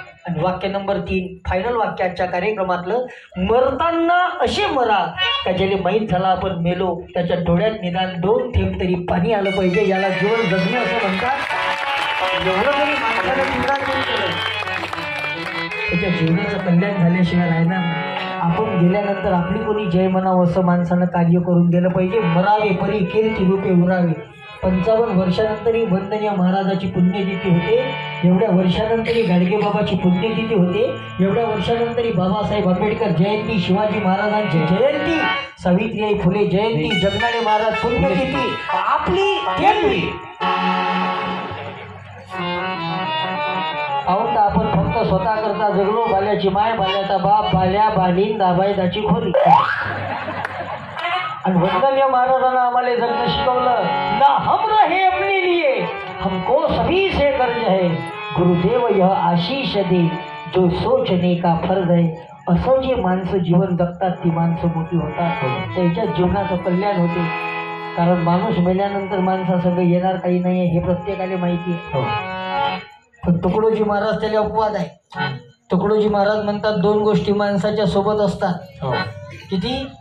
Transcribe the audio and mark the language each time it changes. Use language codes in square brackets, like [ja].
[mr] आणि वाक्य number 3, final वाक्याच्या कार्यक्रमातलं, मरताना असे मरा का ज्याला माहीत झाला आपण मेलो त्याच्या डोळ्यात निदान 2 थेंब तरी पाणी आलं पाहिजे, याला जीवन जगणे असं म्हणतात। एवढं तरी माणसाला जीवनात केलं, त्याच्या जीवनाचं कल्याण झाल्याशिवाय आहे ना। आपण गेल्यानंतर आपली कोणी जय म्हणावं असं माणसानं कार्य करून गेलं पाहिजे। मरावे परी कीर्ती रूपे उरावे। 55 वर्षानंतरही वंदनीय महाराजाची पुण्यतिथी होते, एवढ्या वर्षानंतरही गाडगेबाबाची पुण्यतिथी होते, एवढ्या वर्षानंतरही बाबासाहेब आंबेडकर जयंती, शिवाजी महाराजांची जयंती, सावित्रीबाई फुले जयंती, जगनाडे महाराज पुण्यतिथी आपली केली। आपण फक्त स्वतः करता जगलो, बाल्याची माय बाल्याचा बाप, बाल्या बालीन दाबायदाची खोली. आणि वंदनीय महाराजांना आम्हाला जगणं शिकवलं. [hi] ना हम रहे अपने लिए, हमको सभी से कर्ज है. गुरुदेव यह आशीष दे, जो सोचने का फर्ज है. [mr] असं जे माणसं जीवन जगतात ती माणसं मोठी होतात, त्यांच्या जीवनाचं कल्याण होते. कारण माणूस मेल्यानंतर माणसासंग येणार काही नाही आहे हे प्रत्येकाला माहिती आहे. पण तुकडोजी महाराज त्याला अपवाद आहे. तुकडोजी महाराज म्हणतात 2 गोष्टी माणसाच्या सोबत असतात. किती?